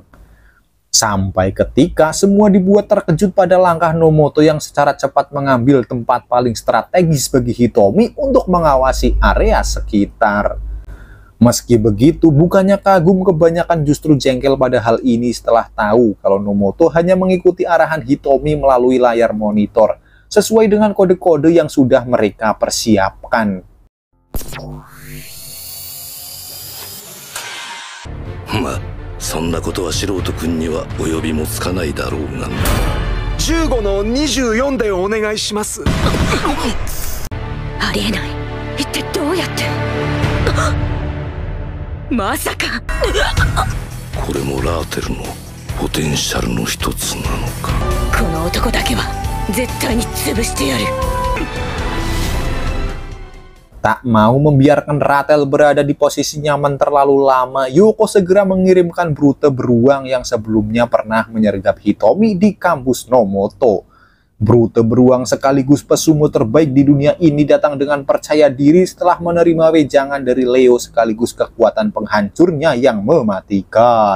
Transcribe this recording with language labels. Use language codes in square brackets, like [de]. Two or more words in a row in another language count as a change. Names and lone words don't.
[id] Sampai ketika semua dibuat terkejut pada langkah Nomoto yang secara cepat mengambil tempat paling strategis bagi Hitomi untuk mengawasi area sekitar. Meski begitu, bukannya kagum, kebanyakan justru jengkel pada hal ini setelah tahu kalau Nomoto hanya mengikuti arahan Hitomi melalui layar monitor, sesuai dengan kode-kode yang sudah mereka persiapkan. [ja] まあそんなことは素人君には及びもつかないだろうが。 15の24でお願いします。ありえない。一体どうやって。まさか。これもラーテルのポテンシャルの一つなのか。この男だけは絶対に潰してやる。 [id] Tak mau membiarkan Ratel berada di posisi nyaman terlalu lama, Yoko segera mengirimkan brute beruang yang sebelumnya pernah menyergap Hitomi di kampus Nomoto. Brute beruang sekaligus pesumo terbaik di dunia ini datang dengan percaya diri setelah menerima wejangan dari Leo sekaligus kekuatan penghancurnya yang mematikan.